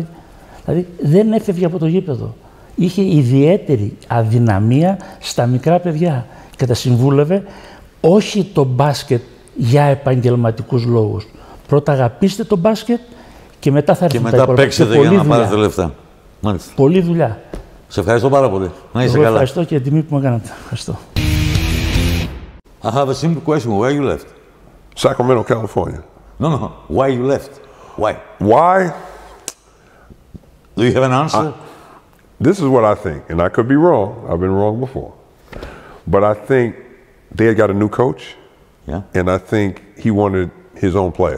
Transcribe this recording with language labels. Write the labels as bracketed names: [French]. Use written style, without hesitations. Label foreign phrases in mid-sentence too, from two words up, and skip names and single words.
[Greek] Δηλαδή δεν έφευγε από το γήπεδο. Είχε ιδιαίτερη αδυναμία στα μικρά παιδιά και τα συμβούλευε όχι το μπάσκετ για επαγγελματικούς λόγους. Πρώτα αγαπήστε το μπάσκετ και μετά θα έρθει τα υπόλοιπα. Και μετά παίξετε για να πάρετε λεφτά. Μάλιστα. Πολλή δουλειά. Σε ευχαριστώ πάρα πολύ. Να είσαι καλά. Ευχαριστώ και την τιμή που μου κάνατε. Ευχαριστώ. [English] I have a simple question. Why you left? Sacramento, California. No. Why you left? Why? Why? Do you have an answer? This is what I think, and I could be wrong. I've been wrong before. But I think they had got a new coach, and I think he wanted his own player.